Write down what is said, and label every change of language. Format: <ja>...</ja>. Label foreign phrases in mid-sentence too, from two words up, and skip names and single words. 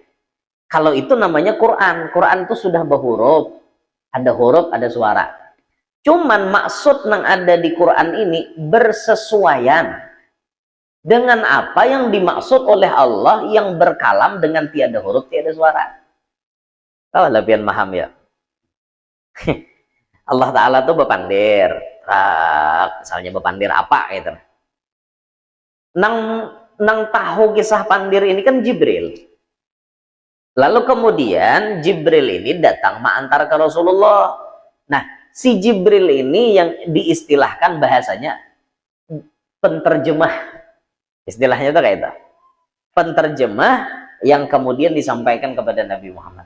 <id>Kalau itu namanya Quran. Quran itu sudah berhuruf, ada huruf, ada suara. Cuman maksud yang ada di Quran ini bersesuaian dengan apa yang dimaksud oleh Allah yang berkalam dengan tiada huruf, tiada suara.</id> <bjn>Tahu lebih paham ya? Allah Ta'ala tuh bepandir. Misalnya bepandir apa gitu. Nang tahu kisah pandir ini kan Jibril.</bjn> <id>Lalu kemudian Jibril ini datang mengantar ke Rasulullah. Nah, si Jibril ini yang diistilahkan bahasanya penterjemah. Istilahnya itu kayak itu. Penterjemah yang kemudian disampaikan kepada Nabi Muhammad.</id>